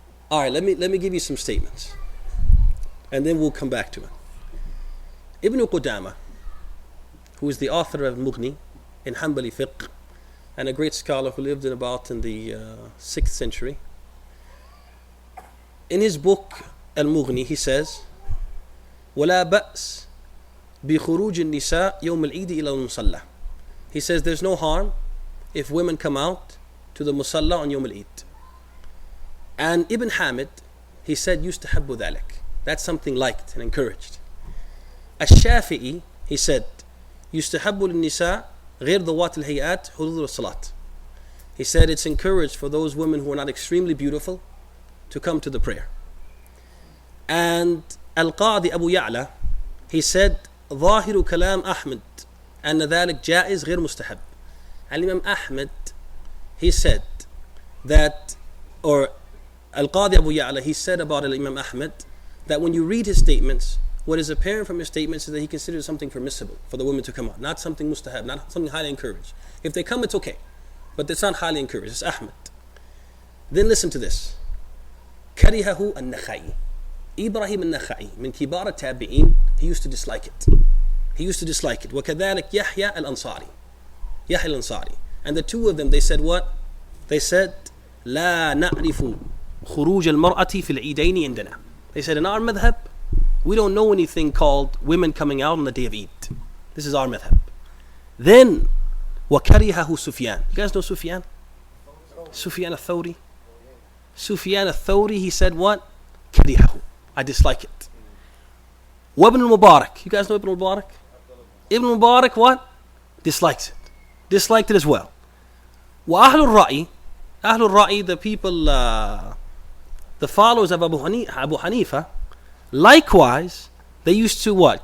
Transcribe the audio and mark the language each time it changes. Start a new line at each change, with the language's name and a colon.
English: Alright, let me give you some statements. And then we'll come back to it. Ibn Qudama, who is the author of Mughni in Hanbali fiqh, and a great scholar who lived in the 6th century. In his book Al-Mughni, he says,
Arabic: وَلَا بَأْسْ بِخُرُوجِ النِّسَاءِ يَوْمَ الْعِيدِ إِلَى الْمُصَلَّى.
English: He says there's no harm if women come out to the Musalla on Yawm al-Eid. And Ibn Hamid, he said,
Arabic: يُسْتَحَبُّ ذَلك.
English: That's something liked and encouraged. Al-Shafi'i, he said,
Arabic: يُسْتَحَبُّ لِلنِّسَاءِ غير ذوات الهيئات حضور الصلاة.
English: He said it's encouraged for those women who are not extremely beautiful to come to the prayer. And Al-Qadi Abu Ya'la, he said
Arabic: ظاهر كلام أحمد أن ذلك جائز غير مستحب.
English: Al-Imam Ahmed, he said that, or Al-Qadi Abu Ya'la, he said about Al-Imam Ahmed, that when you read his statements, what is apparent from his statements is that he considers something permissible for the women to come out, not something mustahab, not something highly encouraged. If they come, it's okay, but it's not highly encouraged. It's Ahmed. Then listen to this.
Arabic: كرهه النخعي.
English: Ibrahim al-Nakhai,
Arabic: min kibar tabi'in,
English: he used to dislike it. He used to dislike it.
Arabic: وكذلك يحيى al-Ansari.
English: Yahya al-Ansari. And the two of them, they said what? They said,
Arabic: لا نعرف خروج المرأة في العيدين عندنا.
English: They said, in our madhab, we don't know anything called women coming out on the day of Eid. This is our madhab. Then,
Arabic: وكرهه سفيان.
English: You guys know Sufyan? Sufyan al-Thawri. Sufyan al-Thawri, he said what?
Arabic: كرهه.
English: I dislike it. Ibn al-Mubarak. You guys know Ibn al-Mubarak? Ibn al-Mubarak what? Dislikes it. Disliked it as well.
Arabic: وأهل الرأي, أهل الرأي,
English: the people, the followers of Abu Hanifa, likewise, they used to what?